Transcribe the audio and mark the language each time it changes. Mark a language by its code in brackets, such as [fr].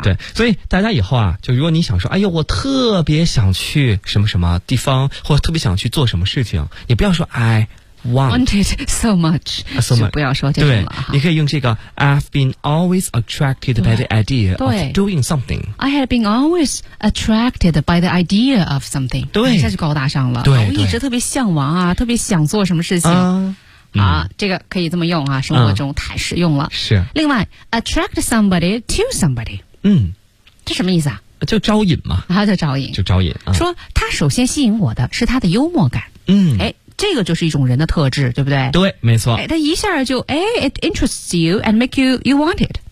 [zh] 对，所以大家以后啊，就如果你想说，哎呦，我特别想去什么什么地方，或者特别想去做什么事情，也不要说哎。 [en] wanted so much, so much. [zh] 就不要说这种了。 [en] 对， [zh] 你可以用这个 [en] I've been always attracted by the idea of doing something. I have been always attracted by the idea of something. [zh] 对，一下就高大上了。对，我一直特别向往啊，特别想做什么事情。这个可以这么用啊，生活中太实用了。是。 [en] 另外 ，attract somebody to somebody。 [zh] 嗯，这什么意思啊？就招引嘛。啊，就招引。就招引。说他首先吸引我的是他的幽默感。嗯。这个就是一种人的特质，对不对？对，没错。他一下就 [en] it interests you and make you want it.